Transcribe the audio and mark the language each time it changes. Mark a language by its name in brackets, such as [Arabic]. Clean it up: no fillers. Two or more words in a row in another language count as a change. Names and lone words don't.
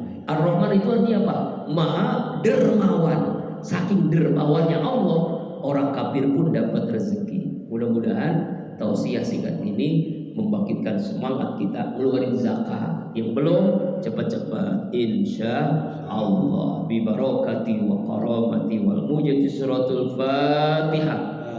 [Indonesian] Ar-Rahman itu artinya apa? Maha dermawan. Saking dermawannya Allah, orang kafir pun dapat rezeki. Mudah-mudahan tausiah singkat ini membangkitkan semangat kita ngeluarin zakat. Yang belum, cepat-cepat [Arabic] إن شاء الله ببركة وكرامة والمجادي سورة الفاتحة.